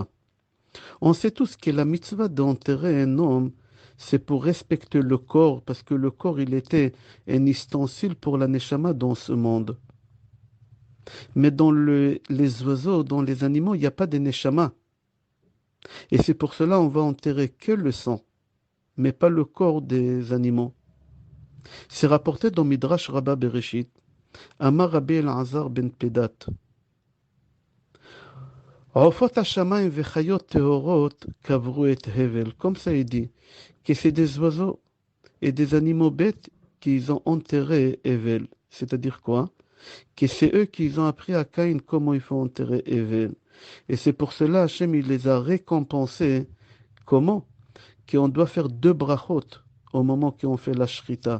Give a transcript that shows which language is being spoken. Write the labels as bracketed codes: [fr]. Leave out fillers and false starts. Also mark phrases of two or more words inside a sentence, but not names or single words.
[fr] On sait tous que la mitzvah d'enterrer un homme, c'est pour respecter le corps, parce que le corps, il était un ustensile pour la neshama dans ce monde. Mais dans les oiseaux, dans les animaux, il n'y a pas de neshama. Et c'est pour cela on va enterrer que le sang, mais pas le corps des animaux. C'est rapporté dans Midrash Rabbah Bereshit, Amar Rabbi Elazar ben Pedat. [he] עופות השמיים וחיות טהורות קברו את הבל. [fr] Comme ça il dit, que c'est des oiseaux et des animaux bêtes qui ont enterré Hevel. C'est-à-dire quoi? Que c'est eux qui ont appris à Caïn comment il faut enterrer Hevel. Et c'est pour cela Hachem il les a récompensés. Comment? Qu'on doit faire deux brachot au moment qu'on fait la shrita.